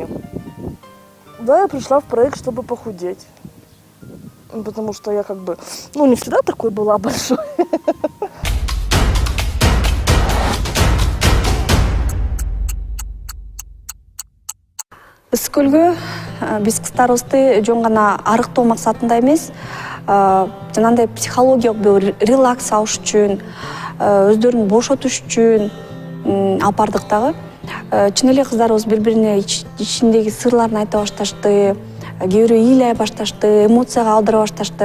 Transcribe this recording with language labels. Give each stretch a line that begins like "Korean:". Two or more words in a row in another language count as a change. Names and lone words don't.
Russian: Да, я пришла в проект, чтобы похудеть. Потому что я как бы, ну, не всегда такой была большой.
Kyrgyz: Сколько биз кыздарыбызды жөн гана арыктоо максатында эмес, жанагындай психологиялык бир релакс алыш үчүн, өздөрүн бошотуш үчүн алып бардык дагы. Чын эле кыздарыбыз бири-бирине ичиндеги сырларын айта башташты, кээ бирөө ыйлай башташты, эмоцияга алдыра башташты.